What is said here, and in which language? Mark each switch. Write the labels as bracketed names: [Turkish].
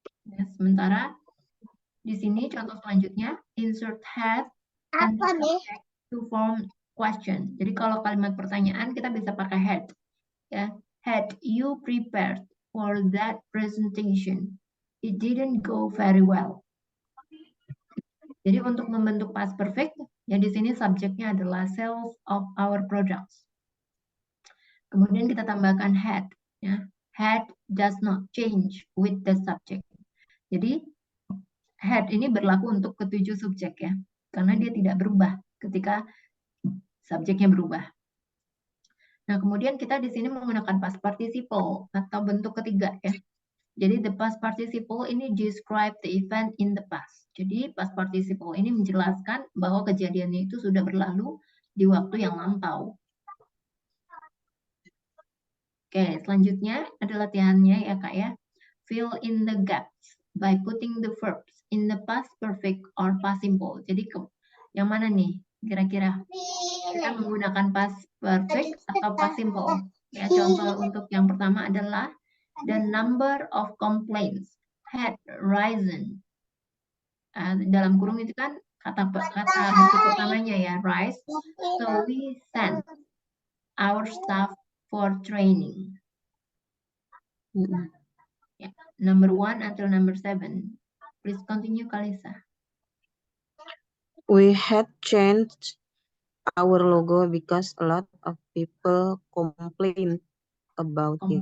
[Indonesian] Ya, sementara di sini contoh selanjutnya [English] insert had and subject to form question. [Indonesian] Jadi kalau kalimat pertanyaan kita bisa pakai had. Ya, [English] had you prepared for that presentation? It didn't go very well. [Indonesian] Jadi untuk membentuk past perfect, ya di sini subjeknya adalah [English] sales of our products. [Indonesian] Kemudian kita tambahkan had. Ya. [English] Had does not change with the subject. [Indonesian] Jadi had ini berlaku untuk ketujuh subjek ya, karena dia tidak berubah ketika subjeknya berubah. Nah, kemudian kita di sini menggunakan past participle atau bentuk ketiga ya. Jadi [English] the past participle [Indonesian] ini [English] describe the event in the past. [Indonesian] Jadi past participle ini menjelaskan bahwa kejadiannya itu sudah berlalu di waktu yang lampau. Oke, selanjutnya ada latihannya ya Kak ya. [English] Fill in the gaps by putting the verbs in the past perfect or past simple. [Indonesian] Jadi Yang mana nih? Kira-kira kita menggunakan past perfect atau past simple? Ya, contoh untuk yang pertama adalah [English] the number of complaints had risen. [Indonesian] Dalam kurung itu kan kata bentuk pertamanya ya, rise. [English] So we sent our staff for training. Yeah. Number 1 until number 7. Please continue, Kalisa. We had changed our logo because a lot of people complained about it.